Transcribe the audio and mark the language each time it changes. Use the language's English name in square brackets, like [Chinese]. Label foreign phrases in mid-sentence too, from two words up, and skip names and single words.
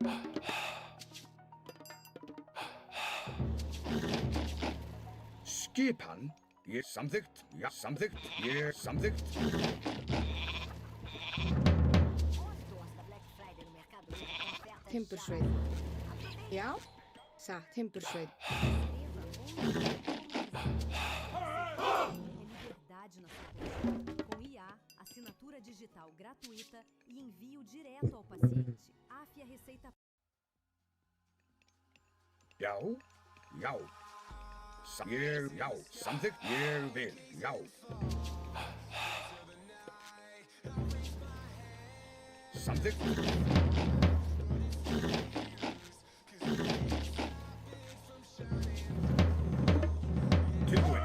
[Icelandic] Skipan. Ég samþykkt. Já, samþykkt. Ég samþykkt. Timbursveit. Já. Satt. Timbursveit. [Portuguese] Liberdade na sua rotina. Com IA, assinatura digital gratuita e envio direto ao paciente. AFE a receita. [Icelandic] Já, já. Ég, já, samþykkt. Ég vil. Já. Samþykkt. Tilbúin.